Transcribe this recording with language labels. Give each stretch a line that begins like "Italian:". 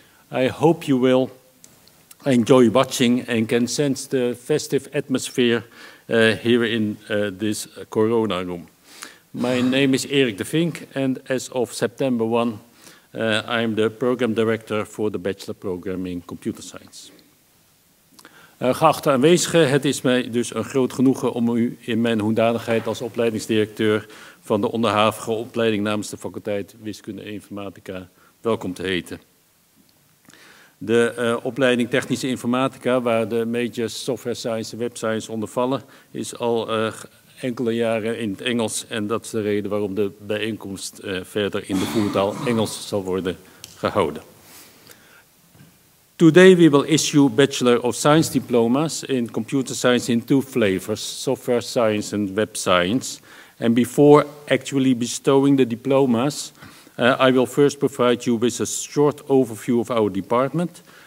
English: I hope you will enjoy watching and can sense the festive atmosphere here in this Corona room. My name is Erik de Vink, and as of September 1, I'm the program director for the bachelor program in computer science.
Dutch: Geachte aanwezigen, het is mij dus een groot genoegen om u in mijn hoedanigheid als opleidingsdirecteur van de onderhavige opleiding namens de faculteit Wiskunde en Informatica welkom te heten. De opleiding Technische Informatica, waar de majors Software Science en Web Science onder vallen, is al enkele jaren in het Engels en dat is de reden waarom de bijeenkomst verder in de voertaal Engels zal worden gehouden.
English: Today we will issue Bachelor of Science diplomas in computer science in two flavors, Software Science and Web Science. And before actually bestowing the diplomas, I will first provide you with a short overview of our department.